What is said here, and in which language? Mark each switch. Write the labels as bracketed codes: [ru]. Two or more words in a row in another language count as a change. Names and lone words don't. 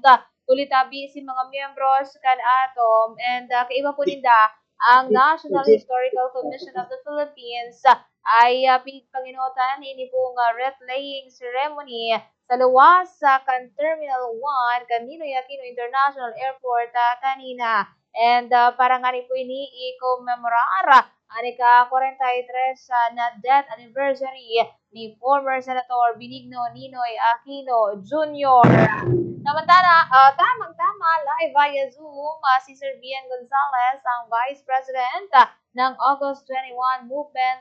[bik] Tulitabi si mga miyembros kan atom and kaiba po ninda ang National Historical Commission of the Philippines ay pinagpanginutan ini pong wreath laying ceremony sa luwas sa kan Terminal 1 kan Ninoy Aquino International Airport kanina. And para nga rin po ini i-commemorar ani ka 43 na [en] death anniversary [bik] ni former Senator Benigno Ninoy Aquino Jr. [tl] Samantala, tamang-tama, [en] live via Zoom, [tl] si Sir Bien Gonzales, ang Vice President ng August 21 Movement.